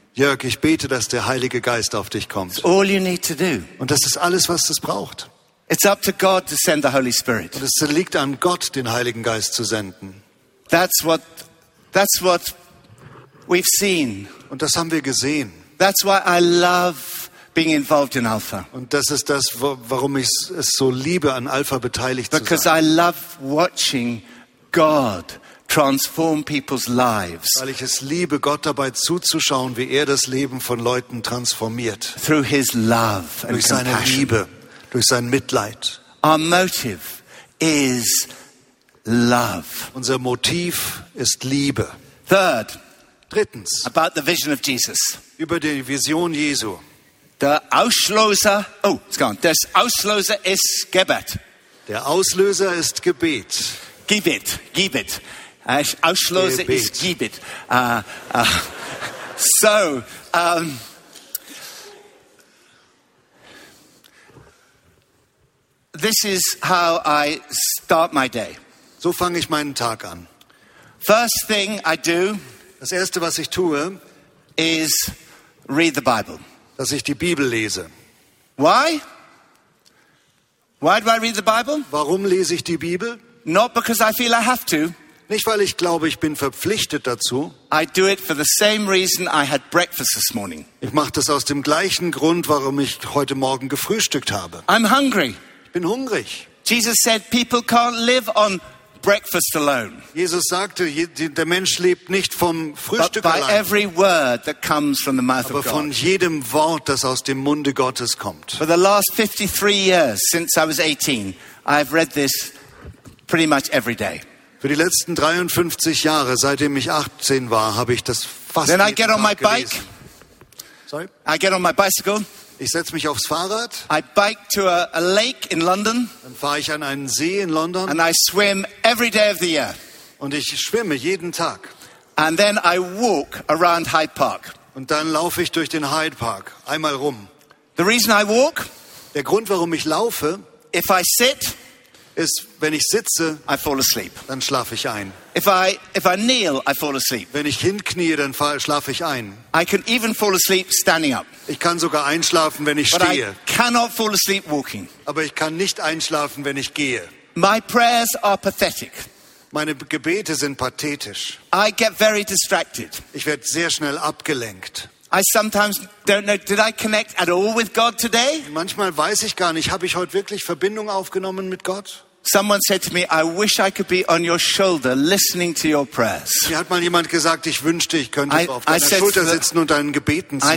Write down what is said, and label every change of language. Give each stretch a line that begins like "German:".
German: Jörg, ich bete, dass der Heilige Geist auf dich kommt.
English: It's all you need to do.
German: Und das ist alles, was es braucht.
English: It's up to God to send the Holy Spirit.
German: Und es liegt an Gott, den Heiligen Geist zu senden.
English: That's what we've seen.
German: Und das haben wir gesehen.
English: That's why I love being involved in Alpha.
German: Und das ist das, warum ich es so liebe, an Alpha beteiligt zu sein.
English: Because I love watching God transform people's lives.
German: Weil ich es liebe, Gott dabei zuzuschauen, wie er das Leben von Leuten transformiert.
English: Through his love and
German: durch seine
English: compassion.
German: Liebe, durch sein Mitleid.
English: Our motive is love.
German: Unser Motiv ist Liebe.
English: Third,
German: drittens,
English: about the vision of Jesus.
German: Über die Vision Jesu. Das Auslöser ist Gebet. Der Auslöser ist Gebet.
English: Give it.
German: Auslöser ist Gebet.
English: This is how I start my day.
German: So fange ich meinen Tag an.
English: First thing I do.
German: Das erste, was ich tue,
English: is read the Bible.
German: Dass ich die Bibel lese.
English: Why? Why do I read the Bible?
German: Warum lese ich die Bibel?
English: Not because I feel I have to.
German: Nicht weil ich glaube, ich bin verpflichtet dazu.
English: I do it for the same reason I had breakfast this morning.
German: Ich mache das aus dem gleichen Grund, warum ich heute Morgen gefrühstückt habe.
English: I'm hungry.
German: Ich bin hungrig.
English: Jesus said, people can't live on breakfast alone.
German: Jesus sagte, der Mensch lebt nicht vom Frühstück allein.
English: But by every word that comes from the mouth of God.
German: Aber von jedem Wort, das aus dem Munde Gottes kommt.
English: For the last 53 years since I was 18, I've read this pretty much every day.
German: Für die letzten 53 Jahre, seitdem ich 18 war, habe ich das fast jeden gelesen.
English: Then I get on my bike. Sorry? I get on my bicycle.
German: Ich setze mich aufs Fahrrad.
English: I bike to a lake in London.
German: Dann fahre ich an einen See in London.
English: And I swim every day of the year.
German: Und ich schwimme jeden Tag.
English: And then I walk around Hyde Park.
German: Und dann laufe ich durch den Hyde Park einmal rum.
English: The reason I walk,
German: der Grund, warum ich laufe,
English: if I sit,
German: ist, wenn ich sitze,
English: I fall asleep.
German: Dann schlafe ich ein.
English: If I kneel, I fall asleep.
German: Wenn ich hinknie, dann schlafe ich ein.
English: I can even fall asleep standing up.
German: Ich kann sogar einschlafen, wenn ich
English: But
German: stehe.
English: I cannot fall asleep walking.
German: Aber ich kann nicht einschlafen, wenn ich gehe.
English: My prayers are pathetic.
German: Meine Gebete sind pathetisch.
English: I get very distracted.
German: Ich werde sehr schnell abgelenkt.
English: I sometimes don't know, did I connect at all with God today?
German: Manchmal weiß ich gar nicht, habe ich heute wirklich Verbindung aufgenommen mit Gott?
English: Someone said to me, I wish I could be on your shoulder listening to your prayers.
German: Mir hat mal jemand gesagt, ich wünschte, ich könnte auf deiner Schulter sitzen und deinen Gebeten zuhören.